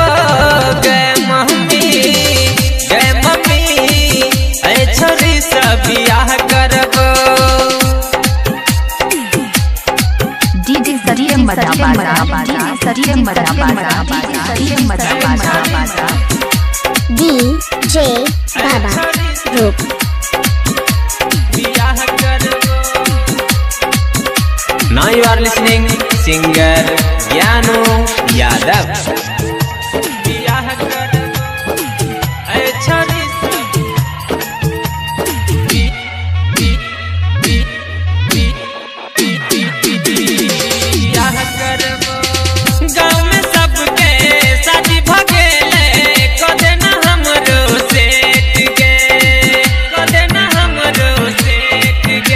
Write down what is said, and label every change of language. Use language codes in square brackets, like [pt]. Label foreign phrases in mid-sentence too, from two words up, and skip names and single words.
[mai] जय मम्मी ऐ छोरी से बियाह करबो। डीजे सरियम डीजे बाबा ग्रुप [en] Now you are listening singer Gyanu Yadav. [mai] गाँव में सबके शादी भगेले, कदे न हमरो सेठ गे, कदे न हमरो सेठ गे।